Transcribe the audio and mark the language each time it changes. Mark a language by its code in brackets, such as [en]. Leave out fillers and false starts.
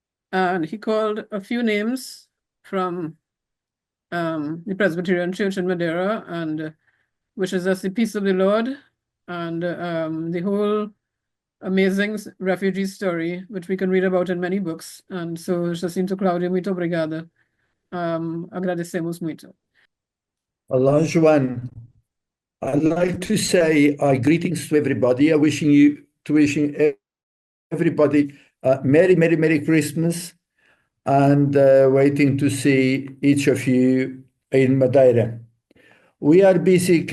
[en] And he called a few names from the Presbyterian Church in Madeira and wishes us the peace of the Lord and the whole amazing refugee story, which we can read about in many books. And so, [pt] Jacinto Claudio, muito obrigada. Agradecemos muito. Olá, Joan. [en] I'd like to say greetings to everybody. Wishing everybody Merry, Merry, Merry Christmas, and waiting to see each of you in Madeira. We are busy.